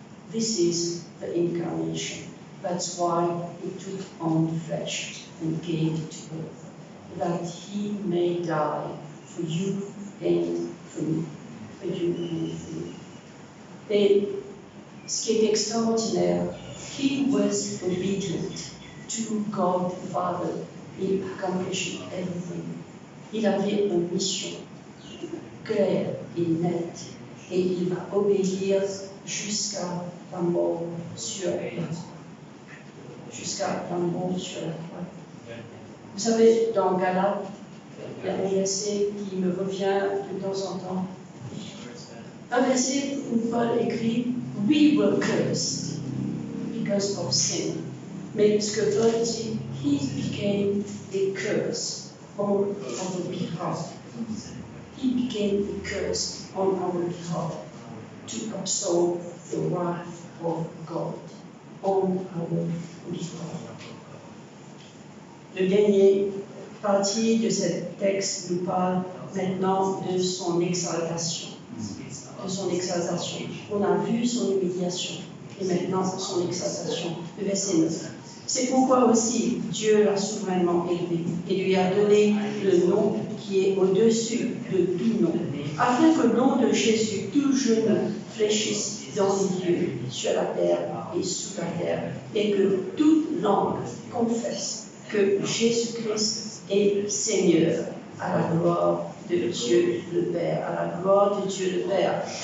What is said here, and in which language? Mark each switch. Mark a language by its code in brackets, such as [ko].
[en] This is the incarnation. That's why he took on flesh and gave it to earth, that he may die for you and for me, for you and for me. Et ce qui est extraordinaire, he was obedient to God the Father. He accomplished everything. [fr] Il avait une mission claire et nette, et il va obéir jusqu'à la mort sur la croix. Jusqu'à la mort sur la croix. Vous savez, dans Galates, il y a un verset qui me revient de temps en temps. Un verset où Paul écrit « [en] We were cursed because of sin ». [fr] Mais ce que Paul dit, [en] « He became a curse on our behalf ». He became a curse on our behalf to absorb the wrath of God on our behalf. [fr] Le dernier partie de ce texte nous parle maintenant de son exaltation. De son exaltation. On a vu son humiliation et maintenant son exaltation. Le verset 9. C'est pourquoi aussi Dieu l'a souverainement élevé et lui a donné le nom qui est au-dessus de tout nom, afin que le nom de Jésus, tout genou fléchisse dans les lieux, sur la terre et sous la terre, et que toute langue confesse que Jésus-Christ est Seigneur, à la gloire de Dieu le Père, à la gloire de Dieu le Père.